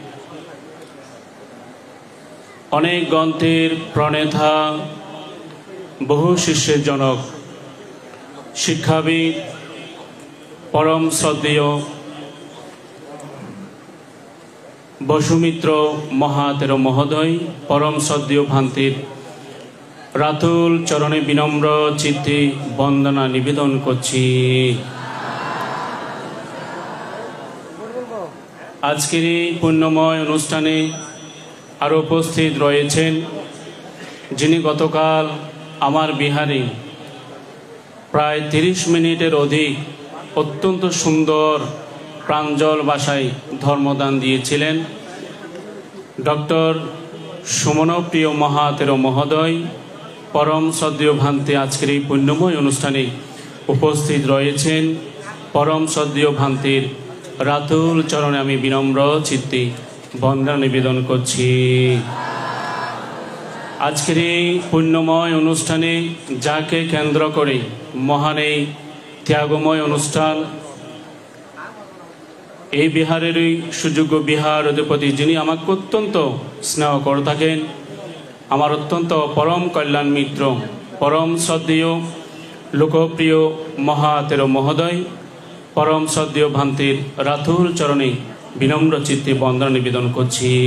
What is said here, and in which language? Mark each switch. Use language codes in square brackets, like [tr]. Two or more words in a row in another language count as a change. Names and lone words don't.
[bn] অনেক গ্রন্থের প্রণেতা বহু শিষ্যের জনক শিক্ষাবিদ পরম শ্রদ্ধেয় বসুমিত্র মহাতেরো মহোদয় পরম শ্রদ্ধেয় ভান্তের রাতুল চরণে বিনম্র চিত্তে বন্দনা নিবেদন करছি। আজকের এই পুণ্যময় অনুষ্ঠানে আরো উপস্থিত রয়েছেন যিনি গতকাল আমার বিহারে প্রায় 30 মিনিটের অধিক অত্যন্ত সুন্দর প্রাঞ্জল ভাষায় ধর্মদান दिएছিলেন डॉक्टर সুমনপ্রিয় মহাতেরো মহোদয়, পরম শ্রদ্ধেয় ভান্তে আজকের এই পুণ্যময় অনুষ্ঠানে উপস্থিত রয়েছেন। পরম শ্রদ্ধেয় ভান্তের রাতুল চরণে আমি বিনম্র চিত্তে বন্দনা নিবেদন করছি। আজকের এই পুণ্যময় অনুষ্ঠানে যাকে কেন্দ্র করে মহান এই ত্যাগময় অনুষ্ঠান, এই বিহারেরই সুযোগ্য বিহার অধিপতি, যিনি আমাকে অত্যন্ত স্নেহ করে থাকেন, আমার অত্যন্ত পরম কল্যাণ মিত্র, পরম শ্রদ্ধেয় লোকপ্রিয় মহাতেরো মহোদয়, পরম শ্রদ্ধেয় ভান্তের রাতুল চরণে বিনম্র চিত্তে বন্দনা নিবেদন করছি।